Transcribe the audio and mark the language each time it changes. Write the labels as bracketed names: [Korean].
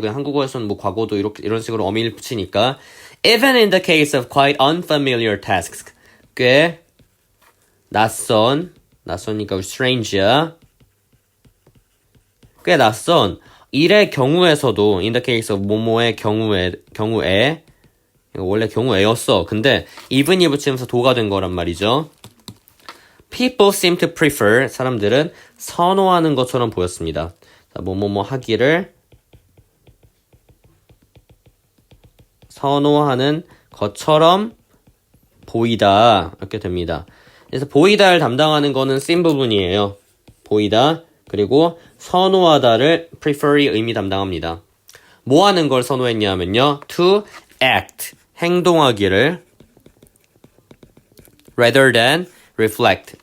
[Korean] 그냥 한국어에서는 과거도 이런 식으로 어미를 붙이니까. [English] Even in the case of quite unfamiliar tasks. [Korean] 꽤 낯선이니까 strange야. 꽤 낯선 일의 경우에서도 in the case of 뭐뭐의 경우에 이거 원래 경우에였어. 근데 even이 붙이면서 도가 된 거란 말이죠. [English] People seem to prefer. [Korean] 사람들은 선호하는 것처럼 보였습니다. 자, 뭐뭐뭐 하기를 선호하는 것처럼 보이다. 이렇게 됩니다. 그래서 보이다를 담당하는 거는 씬 부분이에요. 보이다. 그리고 선호하다를 prefer이 의미 담당합니다. 뭐 하는 걸 선호했냐면요. [English] to act. 행동하기를 rather than reflect.